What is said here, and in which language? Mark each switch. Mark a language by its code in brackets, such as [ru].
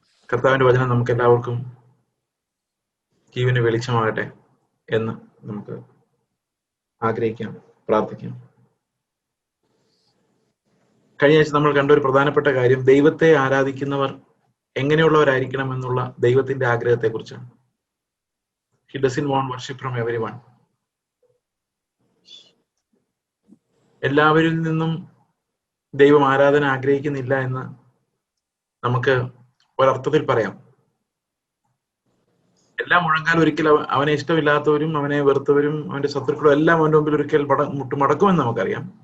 [ml] കർത്താവിന്റെ വചനം നമുക്ക് എല്ലാവർക്കും ജീവന് വെളിച്ചമാകട്ടെ എന്ന് നമുക്ക് ആഗ്രഹിക്കാം, പ്രാർത്ഥിക്കാം. കഴിഞ്ഞ ആഴ്ച നമ്മൾ കണ്ട ഒരു പ്രധാനപ്പെട്ട കാര്യം ദൈവത്തെ ആരാധിക്കുന്നവർ എങ്ങനെയുള്ളവരായിരിക്കണം എന്നുള്ള ദൈവത്തിന്റെ ആഗ്രഹത്തെ കുറിച്ചാണ്. [en] He doesn't want worship from everyone. [ml] എല്ലാവരിൽ നിന്നും ദൈവം ആരാധന ആഗ്രഹിക്കുന്നില്ല എന്ന് നമുക്ക് ഒരർത്ഥത്തിൽ പറയാം. എല്ലാ മുഴങ്കാലും ഒരിക്കൽ അവനെ ഇഷ്ടമില്ലാത്തവരും അവനെ വെറുത്തവരും അവന്റെ ശത്രുക്കളും എല്ലാം അവന്റെ മുമ്പിൽ ഒരിക്കൽ മുട്ടുമടക്കുമെന്ന് നമുക്കറിയാം.